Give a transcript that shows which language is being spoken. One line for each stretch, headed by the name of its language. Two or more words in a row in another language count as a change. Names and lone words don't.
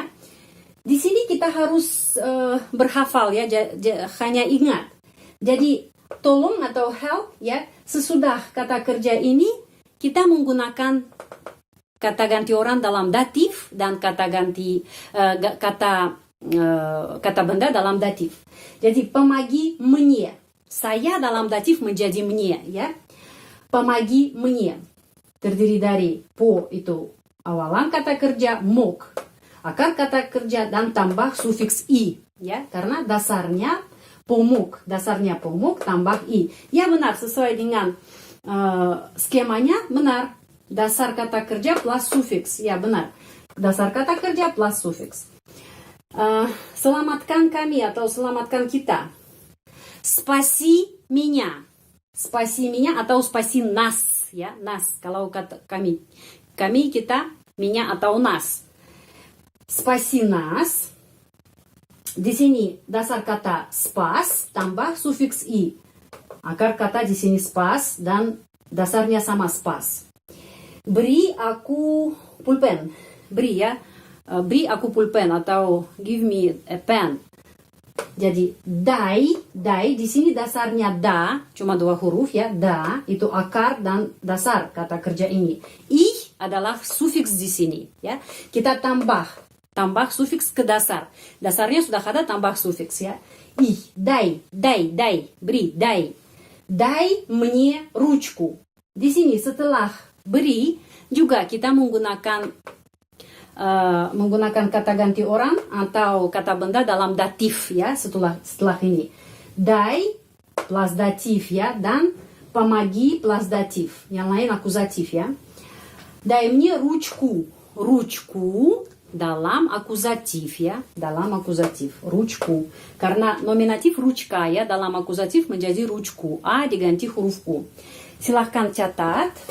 Indonesian: Di sini kita harus berhafal ya, hanya ingat. Jadi tolong atau help ya, sesudah kata kerja ini kita menggunakan kata ganti orang dalam datif dan kata benda dalam datif.
Russian: Jadi помоги мне.
Indonesian: Saya dalam datif menjadi мне ya.
Russian: Помоги мне.
Indonesian: Terdiri dari po itu awalan kata kerja, mok akar kata kerja dan tambah sufiks i ya, karena dasarnya pomok tambah i. Ya benar, sesuai dengan skemanya benar. Dasar kata kerja plus sufiks. Ya benar. Dasar kata kerja plus sufiks. Selamatkan kami atau selamatkan kita.
Russian: Спаси меня. Спаси меня atau спаси нас. Ya, нас.
Indonesian: Kalau kata kami. Kami, kita,
Russian: меня atau нас. Спаси нас.
Indonesian: Di sini dasar kata спас tambah sufiks i. Akar kata di sini spas dan dasarnya sama spas. Beri aku pulpen. Beri ya. Beri aku pulpen atau
English: give me a pen.
Indonesian: Jadi дай di sini dasarnya da, cuma 2 huruf ya. Da itu akar dan dasar kata kerja ini. I adalah sufiks di sini ya. Kita tambah sufiks ke dasar. Dasarnya sudah ada, tambah sufiks ya. I,
Russian: дай, beri, дай. Дай мне ручку.
Indonesian: Di sini setelah beri juga kita menggunakan kata ganti orang atau kata benda dalam datif ya setelah ini. Дай plus datif ya, dan помоги plus datif. Yang lain akuzatif ya.
Russian: Дай мне ручку.
Indonesian: Ручку dalam akuzatif ya, dalam akuzatif, ручку. Karena nominatif ручка ya, dalam akuzatif menjadi ручку. A diganti huruf U. Silahkan catat.